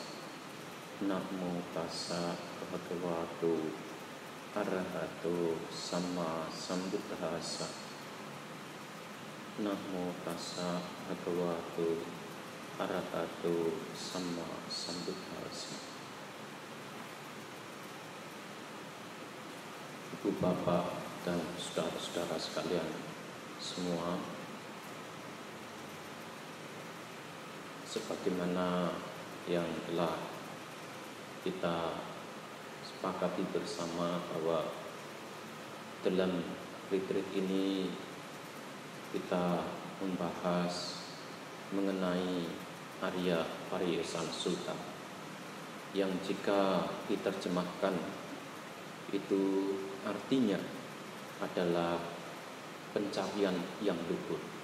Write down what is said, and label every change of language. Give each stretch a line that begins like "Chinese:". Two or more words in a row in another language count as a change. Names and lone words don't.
Pali: Namo tassa bhagavato arahato sama sambuddhassa. Namo tassa bhagavato arahato sama sambuddhassa.
Indonesian: Ibu bapak dan saudara-saudara sekalian semua, sebagaimana yang telah kita sepakati bersama bahwa dalam retreat ini kita membahas mengenai Arya Pariyesana Sutta yang jika diterjemahkan itu artinya adalah pencarian yang luhur.